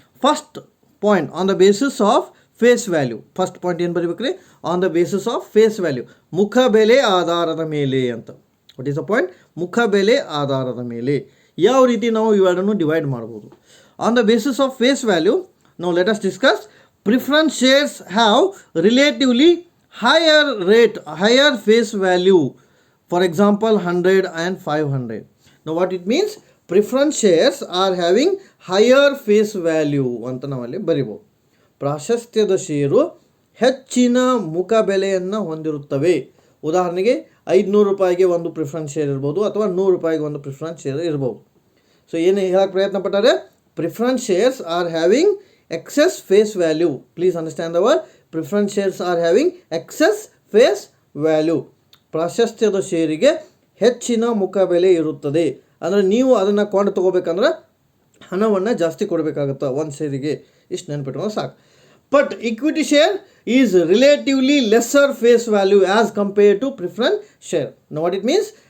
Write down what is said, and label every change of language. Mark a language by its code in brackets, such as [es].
[en] First point on the basis of face value. First point [kn] ಏನು ಬರೀಬೇಕ್ರಿ? [en] on the basis of face value, [kn] ಮುಖ ಬೆಲೆ ಆಧಾರದ ಮೇಲೆ ಅಂತ. [en] What is the point? [kn] ಮುಖ ಬೆಲೆ ಆಧಾರದ ಮೇಲೆ. ಯಾವ ರೀತಿ ನಾವು ಇವೆರಡನ್ನು ಡಿವೈಡ್ ಮಾಡ್ಬೋದು? [en] On the basis of face value, ನಾವು let us discuss. Preference shares have relatively higher face value. For example, 100 and 500. Now what it means? Preference shares are having higher face value [kn] ಅಂತ ನಾವಲ್ಲಿ ಬರಿಬೋದು. ಪ್ರಾಶಸ್ತ್ಯದ ಷೇರು ಹೆಚ್ಚಿನ ಮುಖ ಬೆಲೆಯನ್ನು ಹೊಂದಿರುತ್ತವೆ. ಉದಾಹರಣೆಗೆ 500 ರೂಪಾಯಿಗೆ ಒಂದು ಪ್ರಿಫರೆನ್ಸ್ ಶೇರ್ ಇರ್ಬೋದು, ಅಥವಾ 100 ರೂಪಾಯಿಗೆ ಒಂದು ಪ್ರಿಫರೆನ್ಸ್ ಶೇರ್ ಇರ್ಬೋದು. ಸೊ ಏನು ಹೇಳಕ್ಕೆ ಪ್ರಯತ್ನ ಪಟ್ಟಾರೆ? [en] Preference shares are having excess face value. Please understand the word. Preference shares are having excess face value. [kn] ಪ್ರಾಶಸ್ತ್ಯದ ಷೇರಿಗೆ ಹೆಚ್ಚಿನ ಮುಖ ಬೆಲೆ ಇರುತ್ತದೆ. ಅಂದರೆ ನೀವು ಅದನ್ನು ಕೊಂಡು ತೊಗೋಬೇಕಂದ್ರೆ ಹಣವನ್ನು ಜಾಸ್ತಿ ಕೊಡಬೇಕಾಗುತ್ತೆ ಒಂದು ಶೇರಿಗೆ. ಇಷ್ಟು ನೆನಪಿಟ್ಕೊಂಡು ಸಾಕು. [en] But equity share is relatively lesser face value as compare to preference share. Know what it means?